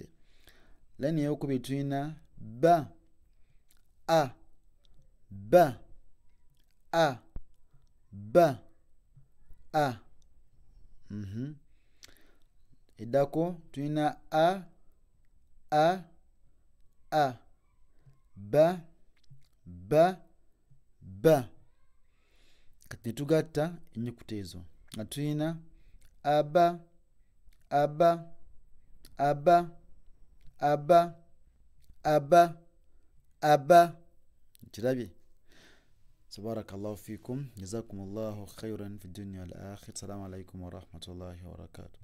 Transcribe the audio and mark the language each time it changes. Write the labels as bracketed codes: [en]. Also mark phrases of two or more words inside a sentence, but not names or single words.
[lg] Line ey'okubiri tuyina ba eddako tuyina ba. Kati ne tugatta ennyukuta ezo nga tuyina aba. Kirabye? [ar] سبحانك الله فيكم جزاكم الله خيرا في الدنيا والآخرة. السلام عليكم ورحمة الله وبركاته.